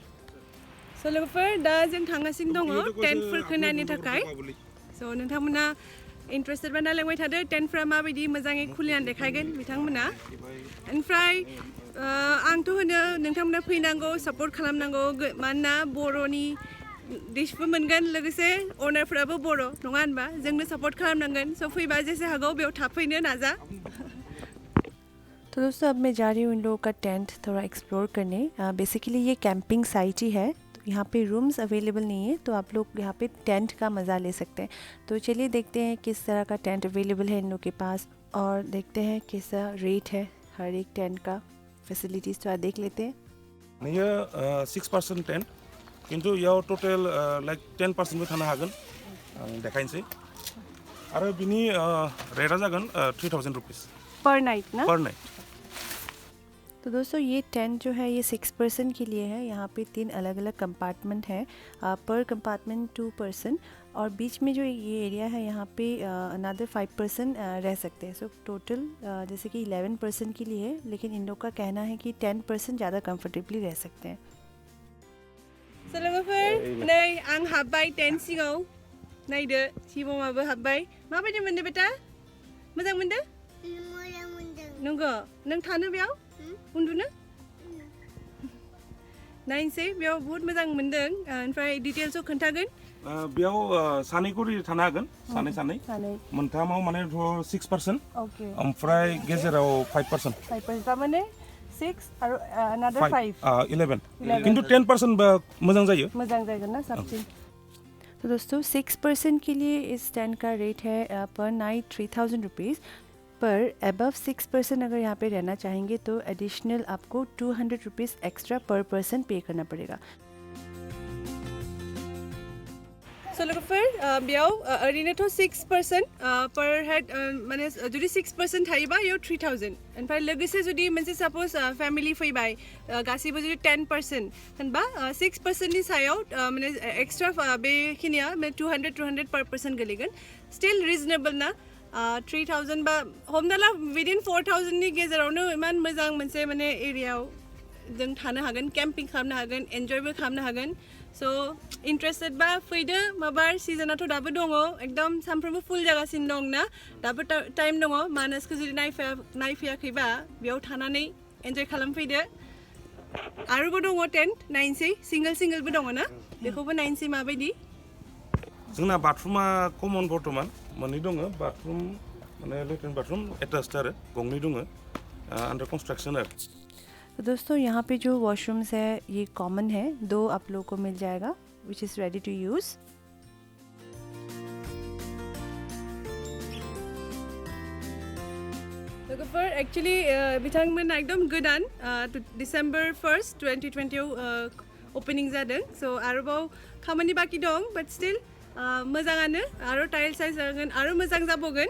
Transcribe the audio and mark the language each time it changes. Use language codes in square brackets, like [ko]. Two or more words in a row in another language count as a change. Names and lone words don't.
[brx] सो लोगोफोर दा जों थांगासिनो दङ टेन्टफोरखौ नायनो थाखाय सो नोंथांमोना इन्टारेस्टेड बा नायलांबाय थादो टेन्टफ्रा माबायदि मोजाङै खुलिनानै देखायगोन बिथांमोना ओमफ्राय आंथ' होनो नोंथांमोना फैनांगौ सापर्ट खालामनांगौ मानोना बर'नि डिशबो मोनगोन लोगोसे अनारफोराबो बर' नङा होनबा जोंनो सापर्ट खालामनांगन सो फैबा जेसे हागौ बेयाव थाफैनो नाजा [hi] तो दोस्तों अब मैं जा रही हूँ इन लोगों का टेंट थोड़ा एक्सप्लोर करने। बेसिकली ये कैंपिंग साइट ही है तो यहाँ पे रूम्स अवेलेबल नहीं है तो आप लोग यहाँ पे टेंट का मज़ा ले सकते हैं। तो चलिए देखते हैं किस तरह का टेंट अवेलेबल है इन लोग के पास और देखते हैं कैसा रेट है हर एक टेंट का फैसिलिटीज़ तो देख लेते हैं। [brx] ये 6% टेन्ट किन्तु याव [en] total like [brx] 10% थानो हागोन आं देखायनोसै आरो बिनि रेटआ जागोन 3000 रुपीस [en] per night ना per night. [hi] तो दोस्तों ये टेंट जो है ये 6 पर्सन के लिए है। यहाँ पे 3 अलग अलग कंपार्टमेंट है [en] per compartment 2 person [hi] और बीच में जो ये एरिया है यहाँ पे [en] another 5 person [hi] रह सकते हैं। सो टोटल जैसे कि 11 पर्सन के लिए है लेकिन इन लोग का कहना है कि 10 पर्सन ज़्यादा कंफर्टेबली रह सकते हैं। [brx] सो लोगोफोर नै आं हाबबाय टेन्ट सिङाव नायदो सिबमाबो हाबबाय माबायदि मोनदो बेटा मोजां मोनदो मोजां नंगौ नों थानो बेयाव उन्दुनो नायनोसै बेयाव बहुत मोजां मोनदों ओमफ्राय डिटेल्सखौ खोन्थागोन बेयाव सानै करि थानो हागोन सानै मोनथामाव माने 6% ओमफ्राय गेजेराव 5% तारमाने 6 आरो another 5 11 किंतु 10% बा मोजां जायो ना साबसिन [hi] तो दोस्तों 6% के लिए इस टेंट का रेट है [en] per night 3000 rupees per above [hi] 6% अगर यहाँ पे रहना चाहेंगे तो एडिशनल आपको 200 रुपीज़ [en] extra per person [hi] पे करना पड़ेगा [brx] So लोगोफोर बेयाव ओरैनोथ' 6% [en] per head [brx] माने जुदि 6% थायोबा बेयाव 3000 ओमफ्राय लोगोसे जुदि मोनसे [en] small family [brx] फैबाय गासिबो जुदि 10% होनबा 6% नि सायाव माने एक्सट्रा बेखिनिया 200 [en] per person [brx] गोलैगोन [en] still reasonable [brx] ना 3000 बा हमना ला विदिन 4000 नि गेजेरावनो इमान मोजां मोनसे माने एरियायाव जों थानो हागोन केम्पिं खालामनो हागोन एन्जयबो खालामनो हागोन [en] so interested [brx] बा फैदो माबार सिजनाथ' दाबो दङ एकदम सानफ्रोमबो फुल जागासिनो दं ना दाबो टाइम दङ मानासखौ जुदि नायफैयाखैबा बेयाव थानानै एन्जय खालामफैदो आरोबो दङ टेन्ट नायनोसै सिंगोलबो दङ ना बेखौबो नायनोसै माबायदि जोंना बाथरुमा कमन बर्तमान मोननै दङ बाथरुम माने [en] latrine bathroom attached [brx] आरो गंनै दङ [en] under construction [brx] आरो [hi] तो दोस्तों यहाँ पे जो वॉशरूम्स है ये कॉमन है 2 आप लोगों को मिल जाएगा [en] which is ready to use [brx] लोगोफोर एक्चुअली बिथांमोना एकदम गोदान डिसेम्बर 1 2020 ओपनिं जादों सो आरोबाव खामानि बाखि दं [en] but still [brx] मोजाङानो आरो [en] tile size [brx] जागोन आरो मोजां जाबावगोन